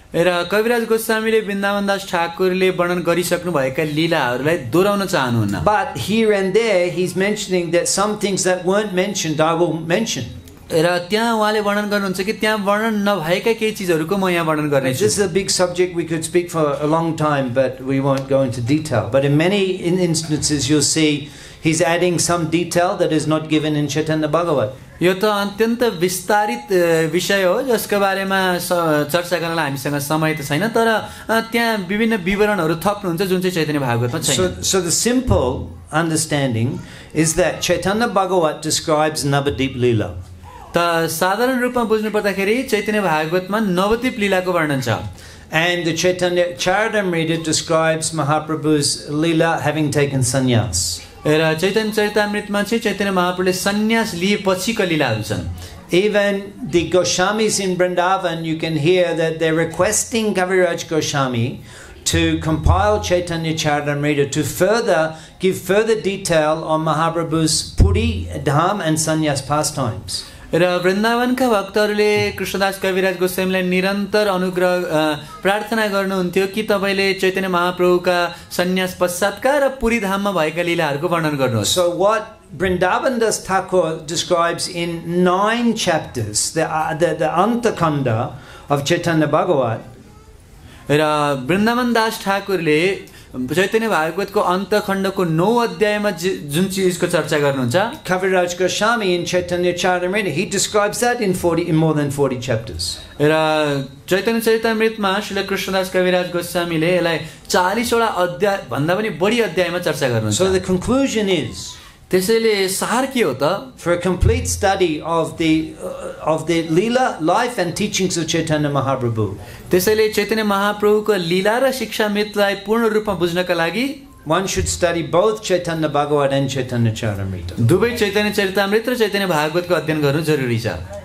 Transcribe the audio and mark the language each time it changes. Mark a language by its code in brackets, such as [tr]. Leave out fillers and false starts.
[ne] र कविराज गोस्वामीले वृन्दावनदास ठाकुरले वर्णन गरिसक्नु भएका लीलाहरूलाई दोहोऱ्याउन चाहनुहुन्न। [en] But here and there he's mentioning that some things that weren't mentioned I will mention. [ne] र त्यहाँ उहाँले वर्णन गर्नुहुन्छ कि त्यहाँ वर्णन नभएका केही चिजहरूको म यहाँ वर्णन गर्नेछु। [en] This is a big subject we could speak for a long time, but we won't go into detail. But in many instances you'll see he's adding some detail that is not given in Chaitanya Bhagavat. [ne] यो त अत्यन्त विस्तारित विषय हो जसको बारेमा चर्चा गर्नलाई हामीसँग समय त छैन, तर त्यहाँ विभिन्न विवरणहरू थप्नुहुन्छ जुन चाहिँ चैतन्य भागवतमा छैन। [en] So the simple understanding is that Chaitanya Bhagavat describes Navadip Leela. [ne] त साधारण रूपमा बुझ्नु पर्दाखेरि चैतन्य भागवतमा नवद्वीप लीलाको वर्णन छ। [en] And the Chaitanya Charitamrita describes Mahaprabhu's Leela having taken sannyas. [ne] र चैतन्य चरितामृतमा चाहिँ चैतन्य महाप्रभुले सन्यास लिएपछिका लीलाहरू छन्। [en] Even the Goswamis in Vrindavan, you can hear that they're requesting Kaviraj Goswami to compile Chaitanya Charitamrita to give further detail on Mahaprabhu's Puri, Dham and Sannyas pastimes. [ne] र वृन्दावनका भक्तहरूले कृष्णदास कविराज गोस्वामीलाई निरन्तर अनुग्रह प्रार्थना गर्नुहुन्थ्यो कि तपाईले चैतन्य महाप्रभुका सन्यास पश्चातका र पुरी धाममा भएका लीलाहरूको वर्णन गर्नुहोस्। [en] So what Vrindavan Das Thakur describes in 9 chapters, the Antakanda of Chaitanya Bhagavat, [ne] र वृन्दावन दास ठाकुरले चैतन्य भागवतको अन्तखण्डको 9 अध्यायमा जुन चीजको चर्चा गर्नुहुन्छ, [en] Kaviraj Goswami in Chaitanya Charitamrita, he describes that in more than 40 chapters. [ne] र चैतन्य चरितामृतमा श्री कृष्णदास कविराज गोस्वामीले यसलाई 40 वटा अध्याय भन्दा पनि बढी अध्यायमा चर्चा गर्नुहुन्छ। [en] So the conclusion is, [ne] त्यसैले सार के हो त? [en] for a complete study of the Leela, life and teachings of Chaitanya Mahaprabhu, [ne] त्यसैले चैतन्य महाप्रभुको लीला र शिक्षामृतलाई पूर्ण रूपमा बुझ्नका लागि [en] one should study both Chaitanya Bhagavat and Chaitanya Charitamrita. [ne] दुवै चैतन्य चरितामृत र चैतन्य भागवतको अध्ययन गर्नु जरुरी छ।